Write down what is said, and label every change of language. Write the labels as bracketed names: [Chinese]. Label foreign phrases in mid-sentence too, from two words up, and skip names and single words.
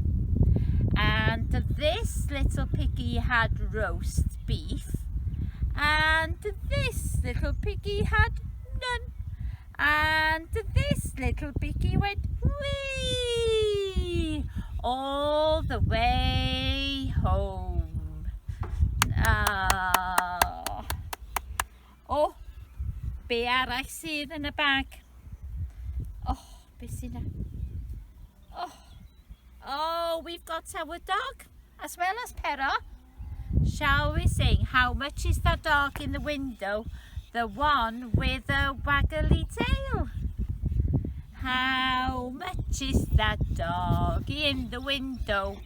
[English] And this little piggy had roast beef, and this little piggy had none. And this little piggy went wee all the way home. [Welsh] Oh, be arall sydd yn y bag? Oh, be sydd yna? [English] Oh, we've got our dog as well as Pero. Shall we sing? How much is that dog in the window? The one with the waggly tail. How much is that dog in the window?